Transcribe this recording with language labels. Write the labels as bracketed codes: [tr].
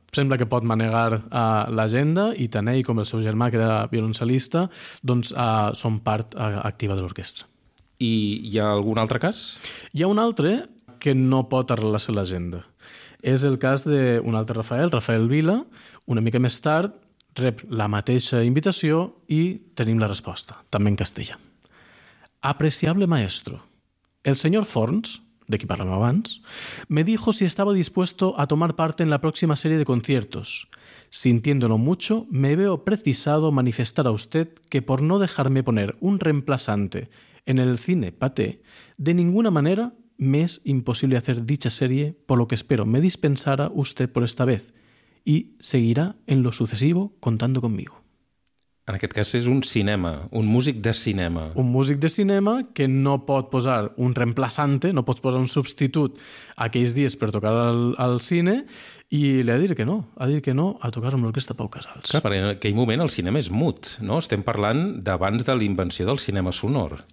[ca] Sembla que pot manegar l'agenda i tant ell com el seu germà, que era violoncel·lista, doncs són part activa de l'orquestra. I hi ha algun altre cas? Hi ha un altre que no pot arrelar-se a l'agenda. És el cas d'un altre Rafael, Rafael Vila. Una mica més tard rep la mateixa invitació i tenim la resposta, també en castellà. [es] Apreciable maestro, [ca] el senyor Forns, de qui parlàvem abans, [es] me dijo si estaba dispuesto a tomar parte en la próxima serie de conciertos. Sintiéndolo mucho, me veo precisado manifestar a usted que por no dejarme poner un reemplazante en el cine Paté, de ninguna manera me es imposible hacer dicha serie, por lo que espero me dispensara usted por esta vez y seguirá en lo sucesivo contando conmigo. [ca] En aquest cas és un cinema, un músic de cinema. Un músic de cinema que no pot posar un reemplaçante, no pot posar un substitut aquells dies per tocar al cine, i li ha dit que no, ha dit que no a tocar amb l'orquestra Pau Casals. Clar, perquè en aquell moment el cinema és mut, no? Estem parlant d'abans de la invenció del cinema sonor.